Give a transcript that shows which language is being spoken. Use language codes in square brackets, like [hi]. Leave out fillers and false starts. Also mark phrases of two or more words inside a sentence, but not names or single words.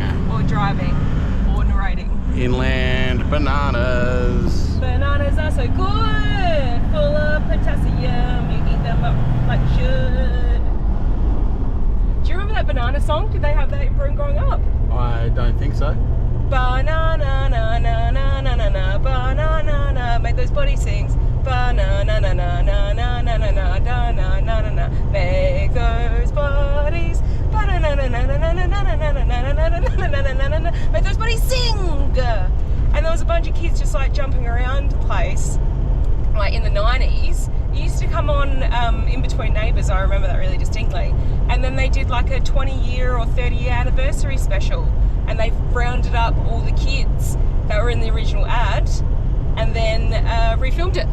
[en] Or driving. Or narrating. Inland bananas. Bananas are so good. Full of potassium. You eat them up like you should. Do you remember that banana song? Did they have that in Broome growing up? I don't think so. Banana na na na na na na banana na. Make those body sings. Banana na na na na na na na na na na na na. Make those bodies. Banana na na na na na na na na na na na na. Make those bodies sing. And there was a bunch of kids just like jumping around the place, like in the 90s. It used to come on in between neighbours. I remember that really distinctly. And then they did like a 20-year or 30-year anniversary special, and they rounded up all the kids that were in the original ad and then refilmed it.